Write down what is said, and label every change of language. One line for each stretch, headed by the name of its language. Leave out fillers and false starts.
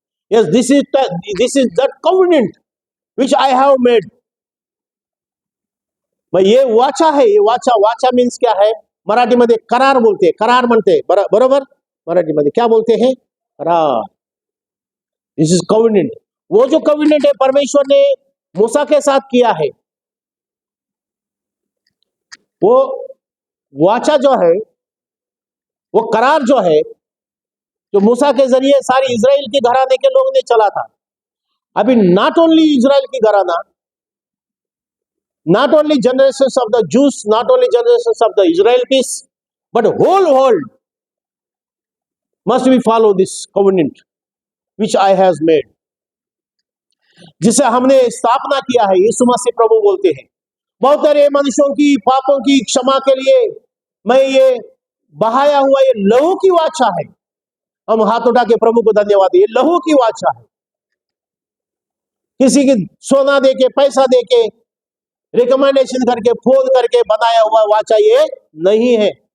English: Yes, this is that covenant which I have made.
Hindi: भाई ये वाचा है, ये वाचा मीन्स क्या है? मराठी मध्ये करार बोलते हैं,
Marathi: करार म्हणते, बरोबर?
Hindi: मराठी मध्ये क्या बोलते हैं? करार।
English: This is covenant.
Hindi: वो जो कॉवेनेंट है परमेश्वर ने मूसा के साथ किया है, वो वाचा जो है, वो करार जो है, जो मूसा के जरिए सारी इजराइल के घराने के लोग ने चला था।
English: अभी not only Israel की घराना, not only generations of the Jews, not only generations of the Israelites, but whole world must be follow this covenant which I has made,
Hindi: जिसे हमने स्थापना किया है। यीशु मसीह प्रभु बोलते हैं, बहुत सारे मनुष्यों की पापों की क्षमा के लिए मैं ये बहाया हुआ ये लहू की वाचा है। हम हाथ उठा के प्रभु को धन्यवाद दें, ये लहू की वाचा है। किसी की सोना दे के, पैसा दे के, रिकमेंडेशन करके, फोन करके बनाया हुआ वाचा ये नहीं है।